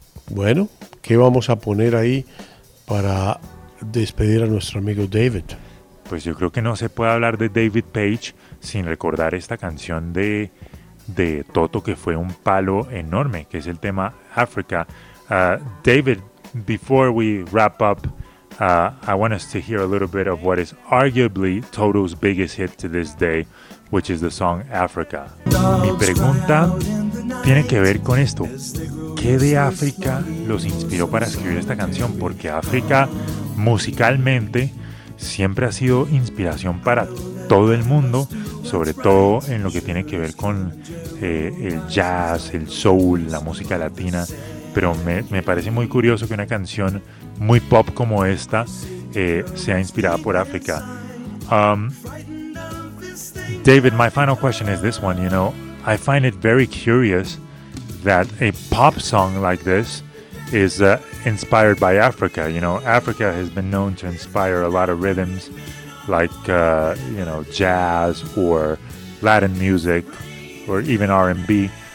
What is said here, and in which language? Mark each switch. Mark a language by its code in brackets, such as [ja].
[es] Bueno, ¿qué vamos a poner ahí para despedir a nuestro amigo David? Pues yo creo que no se puede hablar de David Page sin recordar esta canción de Toto, que fue un palo enorme, que es el tema Africa. [en] David, before we wrap up, I want us to hear a little bit of what is arguably Toto's biggest hit to this day, which is the song Africa. [es] Mi pregunta tiene que ver con esto. ¿Qué de África los inspiró para escribir esta canción? Porque África, musicalmente, siempre ha sido inspiración para todo el mundo, sobre todo en lo que tiene que ver con el jazz, el soul, la música latina. Pero me parece muy curioso que una canción muy pop como esta sea inspirada por África. [en] David, my final question is this one. You know, I find it very curious that a pop song like this is inspired by Africa. You know, Africa has been known to inspire a lot of rhythms like, you know, jazz or Latin music or even R&B.